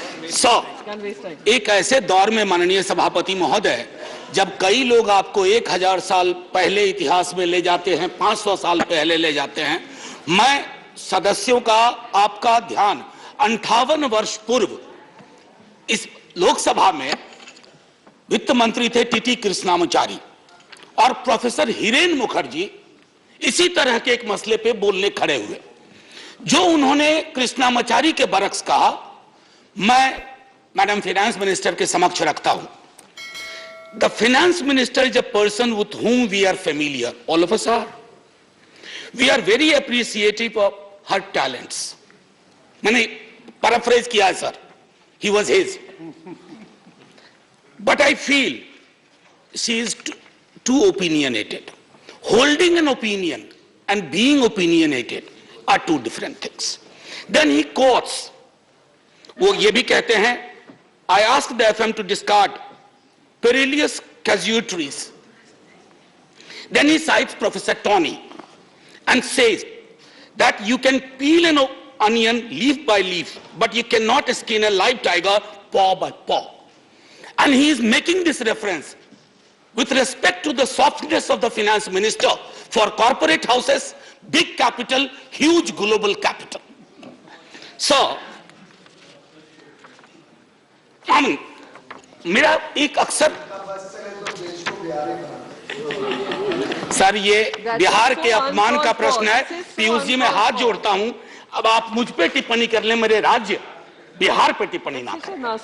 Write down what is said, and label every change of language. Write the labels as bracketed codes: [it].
[hi] Sir, एक ऐसे दौर में माननीय सभापति महोदय, जब कई लोग आपको 1000 साल पहले इतिहास में ले जाते हैं, 500 साल पहले ले जाते हैं, मैं सदस्यों का आपका ध्यान 58 वर्ष पूर्व इस लोकसभा में वित्त मंत्री थे टीटी कृष्णामाचारी और प्रोफेसर हिरेन मुखर्जी इसी तरह के एक मसले पे बोलने खड़े हुए। जो उन्होंने कृष्णामाचारी के बरक्स कहा, मैं मैडम फाइनेंस मिनिस्टर के समक्ष रखता हूं। [en] The finance minister is a person with whom we are familiar, all of us are. We are very appreciative of her talents. [hi] मैंने पैराफ्रेज किया है sir, [en] he was his. But I feel she is too opinionated. Holding an opinion and being opinionated are two different things. Then he quotes, [hi] वो ये भी कहते हैं, [en] I asked the FM to discard perilous casualties. Then he cites Professor Tony and says that you can peel an onion leaf by leaf, but you cannot skin a live tiger paw by paw. And he is making this reference with respect to the softness of the finance minister for corporate houses, big capital, huge global capital. [hi] So, मेरा एक अक्सर sir ये बिहार के अपमान का प्रश्न है। पीयूष जी मैं हाथ जोड़ता हूं, अब आप मुझ पे टिप्पणी कर लें, मेरे राज्य बिहार पे टिप्पणी ना करें।